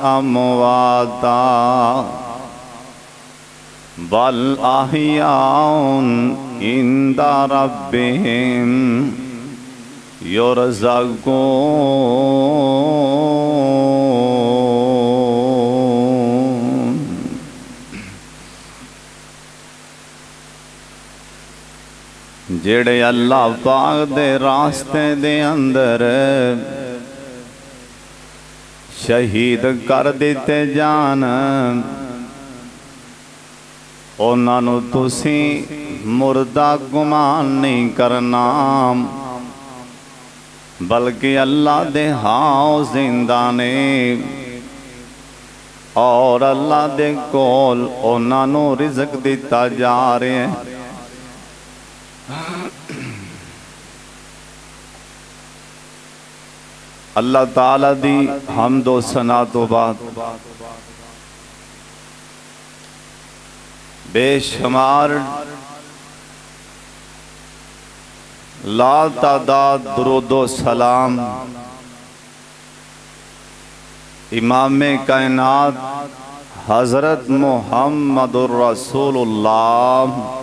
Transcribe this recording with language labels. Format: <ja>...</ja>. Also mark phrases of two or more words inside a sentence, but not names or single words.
<ar>أمواتا بل أحياء عند ربهم</ar> <pa>يرزقون جڑے اللہ پاک دے راستے دے اندر شہید کر دیتے جان انہاں نو تسی مردہ گمان نہیں کرنا بلکہ اللہ دے ہاں زندہ نے اور اللہ دے کول انہاں نو رزق دیتا جا رہے ہیں اللہ تعالیٰ دی حمد و ثنا تو بعد بے شمار لا تعداد درود و سلام امام کائنات حضرت محمد</pa> <ar>الرسول اللہ،</ar>